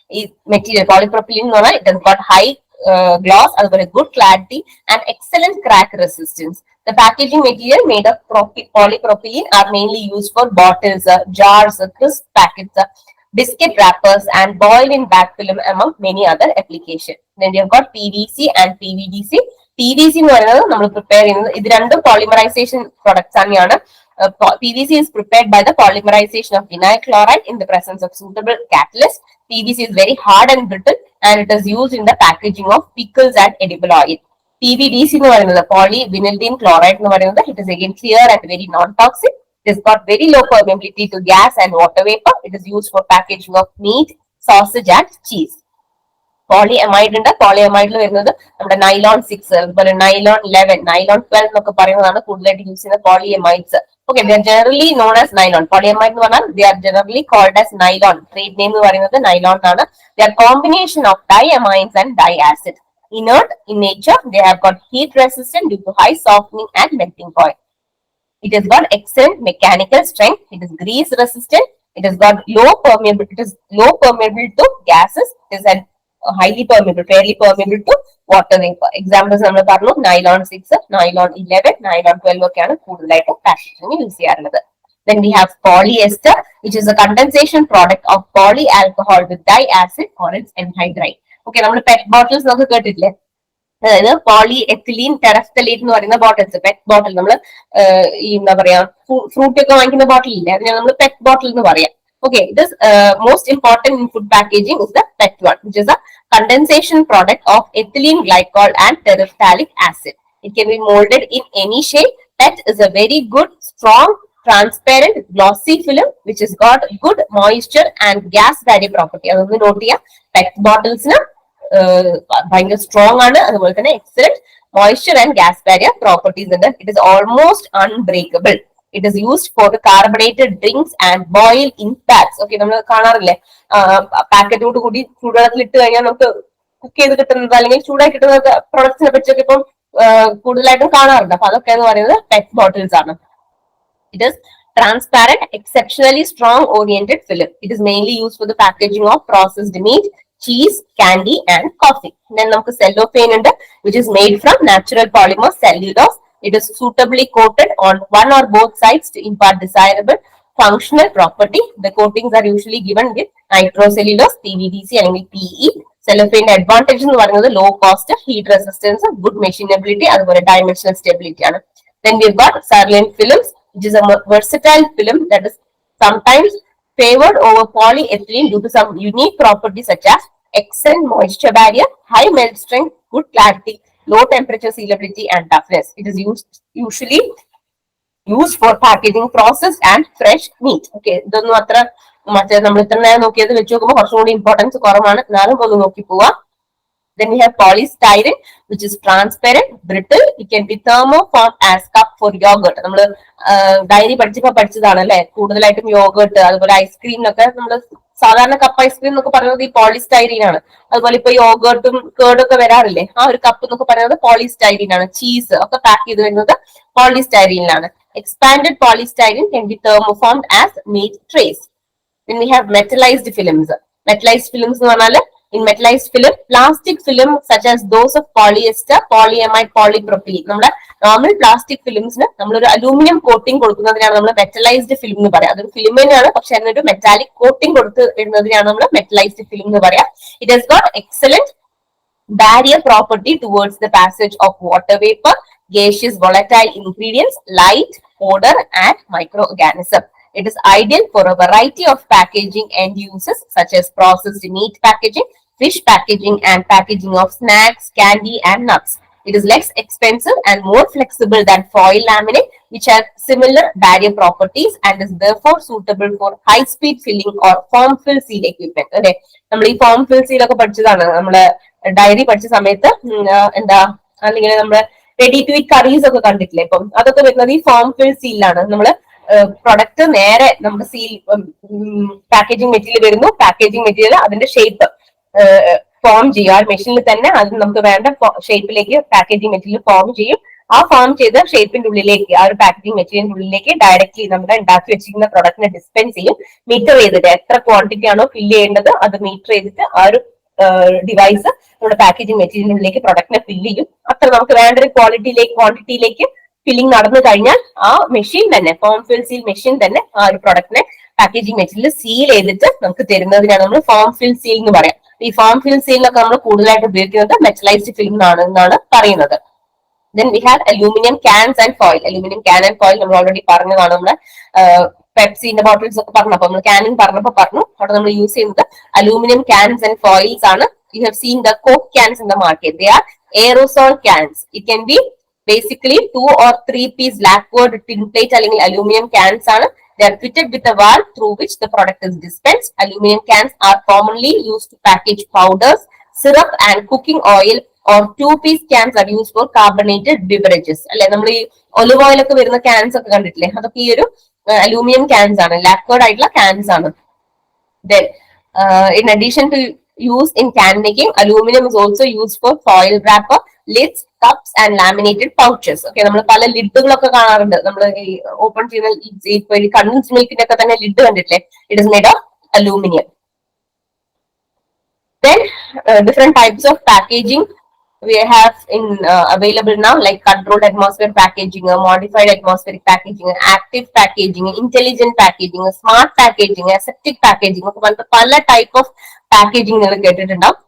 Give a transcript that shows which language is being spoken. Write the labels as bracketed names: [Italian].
[Malayalam] ഈ material [English] polypropylene [Malayalam] എന്ന് പറഞ്ഞാൽ [English] it has got high gloss, അതുപോലെ good clarity and excellent crack resistance. The packaging material made of polypropylene are mainly used for bottles, jars, crisp packets, biscuit wrappers, and boil in bag film among many other applications. Then we have got PVC and PVDC. [Malayalam] PVC എന്ന് പറയുന്നത് നമ്മൾ prepare ചെയ്യുന്നത് ഇത് രണ്ടും polymerization products തന്നെയാണ്. [English] PVC is prepared by the polymerization of vinyl chloride in the presence of suitable catalyst. PVC is very hard and brittle and it is used in the packaging of pickles and edible oil. PVDC [Malayalam] എന്ന് പറയുന്നത് [English] polyvinylidene chloride എന്ന് പറയുന്നത് it is again clear and very non-toxic. It has got very low permeability to gas and water vapor. It is used for packaging of meat, sausage and cheese. [Malayalam] Polyamide ഉണ്ട്. Polyamide വരുന്നത് നമ്മുടെ nylon 6, അതുപോലെ nylon 11, nylon 12 എന്നൊക്കെ പറയുന്നതാണ് കൂടുതലായിട്ട് use ചെയ്യുന്ന polyamides. [English] Okay, they are generally known as nylon. Polyamide [Malayalam] എന്ന് പറഞ്ഞാൽ [English] they are generally called as nylon. [Malayalam] Trade name എന്ന് പറയുന്നത് nylon ആണ്. [English] They are combination of diamines and diacid. Inert in nature, they have got heat resistant due to high softening and melting point. It has got excellent mechanical strength. It is grease resistant. It has got low permeable. It is low permeable to gases. It is an highly permeable, fairly permeable to water vapor. [Malayalam] Examples നമ്മൾ പറഞ്ഞു nylon 6, nylon 11, nylon 12 ഒക്കെയാണ് കൂടുതലായിട്ട് packaging use ചെയ്യാറുള്ളത്. [English] Then we have polyester, which is a condensation product of polyalcohol with diacid or its anhydride. [Malayalam] Okay, നമ്മൾ pet bottles നമുക്ക് കേട്ടിട്ടില്ലേ, അതായത് polyethylene terephthalate എന്ന് പറയുന്ന ബോട്ടിൽസ്, പെറ്റ് ബോട്ടിൽ നമ്മൾ ഈ എന്താ പറയാ ഫ്രൂട്ട് ഒക്കെ വാങ്ങിക്കുന്ന ബോട്ടിൽ ഇല്ലേ, അതിനെ നമ്മൾ പെറ്റ് ബോട്ടിൽ എന്ന് പറയാം. [English] Okay, this most important in food packaging is the PET one, which is a condensation product of ethylene glycol and terephthalic acid. It can be molded in any shape. PET is a very good, strong, transparent, glossy film which has got good moisture and gas barrier property. [Malayalam] അതൊന്ന് not ചെയ്യാം. PET ബോട്ടിൽസിന് ഭയങ്കര strong ആണ്, അതുപോലെ തന്നെ excellent moisture and gas barrier properties ഉണ്ട്. [English] It is almost unbreakable. It is used for the carbonated drinks and boil in packs. [Malayalam] Okay, നമ്മൾ കാണാറില്ലേ പാക്കറ്റോട് കൂടി ചൂടുവെള്ളത്തിൽ ഇട്ട് കഴിഞ്ഞാൽ നമുക്ക് കുക്ക് ചെയ്ത് കിട്ടുന്നത് അല്ലെങ്കിൽ ചൂടായി കിട്ടുന്ന പ്രൊഡക്ട്സിനെ പറ്റിയൊക്കെ ഇപ്പം കൂടുതലായിട്ടും കാണാറുണ്ട്. അപ്പൊ അതൊക്കെ എന്ന് പറയുന്നത് പെറ്റ് ബോട്ടിൽസ് ആണ്. [English] It is transparent, exceptionally strong oriented film. It is mainly used for the packaging of processed meat, cheese, candy and coffee. Then [Malayalam] നമുക്ക് [English] cellophane ഉണ്ട്, which is made from natural polymer cellulose. It is suitably coated on one or both sides to impart desirable functional property. The coatings are usually given with nitrocellulose, PVDC അല്ലെങ്കിൽ PE. Cellophane advantage [Malayalam] എന്ന് പറയുന്നത് [English] low cost, heat resistance, good machinability, അതുപോലെ dimensional stability ആണ്. Then we've got Cerulean films, which is a versatile film that is sometimes favored over polyethylene due to some unique properties such as excellent moisture barrier, high melt strength, good clarity, low temperature sealability and toughness. It is usually used for packaging processed and fresh meat. [Malayalam] Okay, ഇതൊന്നും അത്ര മറ്റേ നമ്മൾ ഇത്ര നേരം നോക്കിയത് വെച്ച് നോക്കുമ്പോൾ കുറച്ചും കൂടി ഇമ്പോർട്ടൻസ് കുറവാണ്, എന്നാലും ഒന്ന് നോക്കി പോവാം. [English] Then we have polystyrene, which is transparent, brittle. It can be thermoformed as cup for yogurt. [Malayalam] നമ്മൾ ഡയറി പഠിച്ചതാണ് അല്ലെ, കൂടുതലായിട്ടും യോഗർട്ട് അതുപോലെ ഐസ്ക്രീമിനൊക്കെ നമ്മൾ സാധാരണ കപ്പ് ഐസ്ക്രീം എന്നൊക്കെ പറയുന്നത് ഈ പോളിസ്റ്റൈരീൻ ആണ്. അതുപോലെ ഇപ്പൊ യോഗർട്ടും കേർഡും ഒക്കെ വരാറില്ലേ, ആ ഒരു കപ്പ് എന്നൊക്കെ പറയുന്നത് പോളിസ്റ്റൈരീൻ ആണ്. ചീസ് ഒക്കെ പാക്ക് ചെയ്ത് വരുന്നത് പോളിസ്റ്റൈരീനിലാണ്. [English] Expanded polystyrene can be thermoformed as meat trays. Then we have metallized films. Metallized films [Malayalam] എന്ന് പറഞ്ഞാൽ [English] in metallized film, plastic film such as those of polyester, polyamide, polypropylene. [Malayalam] നമ്മുടെ നോർമൽ പ്ലാസ്റ്റിക് ഫിലിംസിന് നമ്മളൊരു aluminium coating കൊടുക്കുന്നതിനാണ് നമ്മൾ metallised film എന്ന് പറയാം. അതൊരു film തന്നെയാണ്, പക്ഷെ അതിനൊരു മെറ്റാലിക് കോട്ടിംഗ് കൊടുത്ത് വരുന്നതിനാണ് നമ്മൾ മെറ്റലൈസ്ഡ് ഫിലിം എന്ന് പറയാം. [English] It has got excellent barrier property towards the passage of water vapor, gaseous volatile ingredients, light, odor, and microorganism. It is ideal for a variety of packaging end uses such as processed meat packaging, fish packaging, and packaging of snacks, candy, and nuts. It is less expensive and more flexible than foil laminate, which have similar barrier properties and is therefore suitable for high-speed filling or form fill seal equipment. [Malayalam] Okay, നമ്മൾ ഈ form fill seal ഒക്കെ പഠിച്ചതാണ് നമ്മള് diary പഠിച്ച സമയത്ത്. എന്താ അല്ലെങ്കിൽ നമ്മള് റെഡി ടു ഈറ്റ് കറീസ് ഒക്കെ കണ്ടിട്ടില്ലേ? ഇപ്പം അതൊക്കെ വരുന്നത് ഈ ഫോം ഫിൽ സീലാണ്. നമ്മള് പ്രൊഡക്റ്റ് നേരെ നമ്മുടെ സീൽ പാക്കേജിംഗ് മെറ്റീരിയൽ വരുന്നു, പാക്കേജിംഗ് മെറ്റീരിയൽ അതിന്റെ ഷേപ്പ് ഫോം ചെയ്യും. ആ മെഷീനിൽ തന്നെ അത് നമുക്ക് വേണ്ട ഷേപ്പിലേക്ക് പാക്കേജിംഗ് മെറ്റീരിയൽ ഫോം ചെയ്യും. ആ ഫോം ചെയ്ത ഷേപ്പിന്റെ ഉള്ളിലേക്ക്, ആ ഒരു പാക്കേജിംഗ് മെറ്റീരിയലിന്റെ ഉള്ളിലേക്ക് ഡയറക്ട്ലി നമ്മുടെ ഉണ്ടാക്കി വെച്ചിരിക്കുന്ന പ്രൊഡക്റ്റിനെ ഡിസ്പെൻസ് ചെയ്യും. മീറ്റർ ചെയ്തിട്ട് എത്ര ക്വാണ്ടിറ്റി ആണോ ഫില്ല് ചെയ്യേണ്ടത് അത് മീറ്റർ ചെയ്തിട്ട് ആ ഒരു ഡിവൈസ് നമ്മുടെ പാക്കേജിംഗ് മെറ്റീരിയലിലേക്ക് പ്രൊഡക്റ്റിനെ ഫില്ല് ചെയ്യും. അത്ര നമുക്ക് വേണ്ട ഒരു ക്വാണ്ടിറ്റിയിലേക്ക് ഫില്ലിംഗ് നടന്നു കഴിഞ്ഞാൽ ആ മെഷീൻ തന്നെ, ഫോം ഫിൽ സീൽ മെഷീൻ തന്നെ ആ ഒരു പ്രൊഡക്റ്റിനെ പാക്കേജിംഗ് മെറ്റീരിയൽ സീൽ ചെയ്തിട്ട് നമുക്ക് തരുന്നതിനാണ് നമ്മൾ ഫോം ഫിൽ സീൽ എന്ന് പറയാം. ഈ ഫോം ഫിൽ സീലിനൊക്കെ നമ്മൾ കൂടുതലായിട്ട് ഉപയോഗിക്കുന്നത് മെറ്റലൈസ്ഡ് ഫിലിം എന്നാണ് പറയുന്നത്. [English] Then we have aluminum cans and foil. Aluminum can and foil [Malayalam] നമ്മൾ ഓൾറെഡി പറഞ്ഞതാണ്. നമ്മുടെ പെപ്സിന്റെ ബോട്ടിൽസ് ഒക്കെ പറഞ്ഞപ്പോൾ നമ്മൾ കാനിങ് പറഞ്ഞപ്പോൾ പറഞ്ഞു. അവിടെ നമ്മൾ യൂസ് ചെയ്യുന്നത് അലൂമിനിയം [English] cans and foils [Malayalam] ആണ്. [English] You have seen the Coke cans in the market. They are aerosol cans. It can be basically 2 or 3 piece lacquered tin plate അല്ലെങ്കിൽ aluminum cans ആണ്. They are fitted with a valve through which the product is dispensed. Aluminum cans are commonly used to package powders, syrup and cooking oil, or 2-piece cans are used for carbonated beverages. [Malayalam] അല്ലെ, നമ്മൾ ഈ olive oil ഒക്കെ വരുന്ന cans ഒക്കെ കണ്ടിട്ടില്ലേ? അതൊക്കെ ഈ ഒരു അലൂമിനിയം ക്യാൻസ് ആണ്, ലാക്വേർഡ് ആയിട്ടുള്ള ക്യാൻസ് ആണ്. [English] Then, in addition to use in can making, aluminum is also used for foil wrapper, lids, cups and laminated pouches. [Malayalam] Okay, നമ്മൾ പല ലിഡുകളൊക്കെ കാണാറുണ്ട്. നമ്മൾ ഈ ഓപ്പൺ ചെയ്യുന്ന കണ്ടൻസ്ഡ് മിൽക്കിന്റെ ഒക്കെ തന്നെ ലിഡ് കണ്ടിട്ടില്ലേ? [English] It is made of aluminium. Then, different types of packaging we have in available now, like controlled atmosphere packaging, modified atmospheric packaging, active packaging, intelligent packaging, smart packaging, aseptic packaging [Malayalam] ഒക്കെ പറഞ്ഞിട്ട് പല type of packaging നിങ്ങൾ കേട്ടിട്ടുണ്ടാവും.